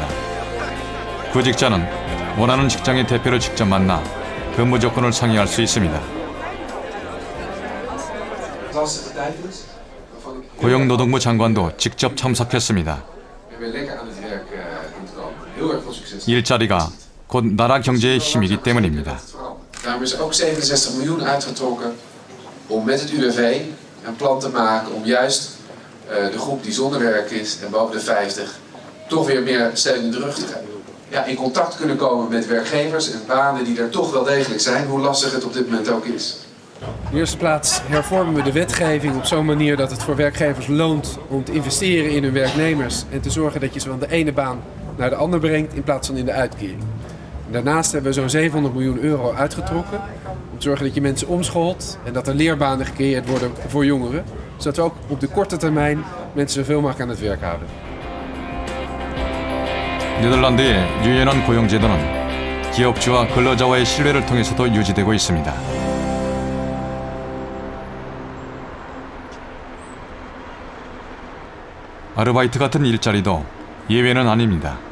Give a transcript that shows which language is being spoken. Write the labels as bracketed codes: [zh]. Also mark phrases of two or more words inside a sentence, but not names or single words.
[ko] 구직자는 원하는 직장의 대표를 직접 만나 근무 조건을 상의할 수 있습니다. 고용노동부 장관도 직접 참석했습니다. 일자리가 곧 나라 경제의 힘이기 때문입니다. [nl] Daarom is er ook 67 miljoen uitgetrokken om met het UWV een plan te maken om juist de groep die zonder werk is en boven de 50 toch weer meer steun in de rug te geven. Ja, in contact kunnen komen met werkgevers en banen die er toch wel degelijk zijn, hoe lastig het op dit moment ook is. In de eerste plaats hervormen we de wetgeving op zo'n manier dat het voor werkgevers loont om te investeren in hun werknemers en te zorgen dat je ze van de ene baan naar de andere brengt in plaats van in de uitkering. En daarnaast hebben we zo'n 700 miljoen euro uitgetrokken om te zorgen dat je mensen omscholt en dat er leerbanen gecreëerd worden voor jongeren, zodat we ook op de korte termijn mensen zoveel mogelijk aan het werk houden. [ko] 네덜란드의 유연한 고용제도는 기업주와 근로자와의 신뢰를 통해서도 유지되고 있습니다. 아르바이트 같은 일자리도 예외는 아닙니다.